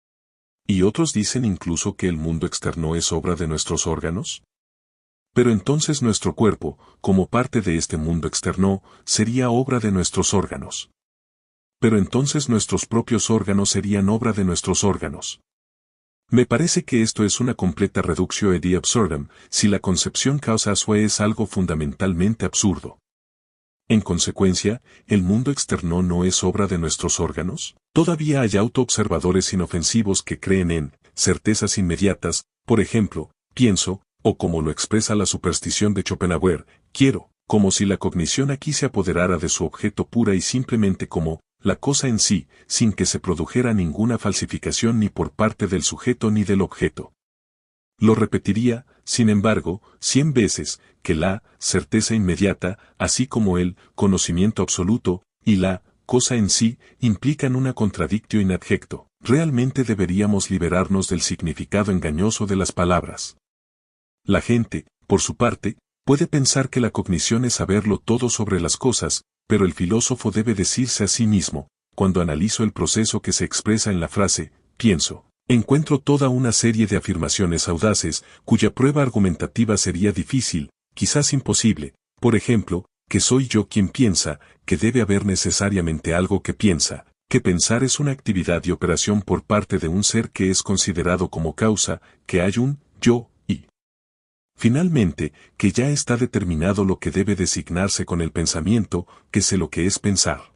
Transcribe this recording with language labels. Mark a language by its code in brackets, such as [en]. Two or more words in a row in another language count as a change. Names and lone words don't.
[es] ¿Y otros dicen incluso que el mundo externo es obra de nuestros órganos? Pero entonces nuestro cuerpo, como parte de este mundo externo, sería obra de nuestros órganos. Pero entonces nuestros propios órganos serían obra de nuestros órganos. Me parece que esto es una completa [la] reductio ad absurdum, [es] si la concepción [la] causa sua [es] es algo fundamentalmente absurdo. En consecuencia, ¿el mundo externo no es obra de nuestros órganos? Todavía hay autoobservadores inofensivos que creen en certezas inmediatas, por ejemplo, pienso, o como lo expresa la superstición de Schopenhauer, quiero, como si la cognición aquí se apoderara de su objeto pura y simplemente como la cosa en sí, sin que se produjera ninguna falsificación ni por parte del sujeto ni del objeto. Lo repetiría, sin embargo, 100 veces, que la certeza inmediata, así como el conocimiento absoluto, y la cosa en sí, implican una [la] contradictio in adjecto. [es] Realmente deberíamos liberarnos del significado engañoso de las palabras. La gente, por su parte, puede pensar que la cognición es saberlo todo sobre las cosas, pero el filósofo debe decirse a sí mismo, cuando analizo el proceso que se expresa en la frase, pienso, encuentro toda una serie de afirmaciones audaces, cuya prueba argumentativa sería difícil, quizás imposible, por ejemplo, que soy yo quien piensa, que debe haber necesariamente algo que piensa, que pensar es una actividad y operación por parte de un ser que es considerado como causa, que hay un yo, y finalmente, que ya está determinado lo que debe designarse con el pensamiento, que sé lo que es pensar.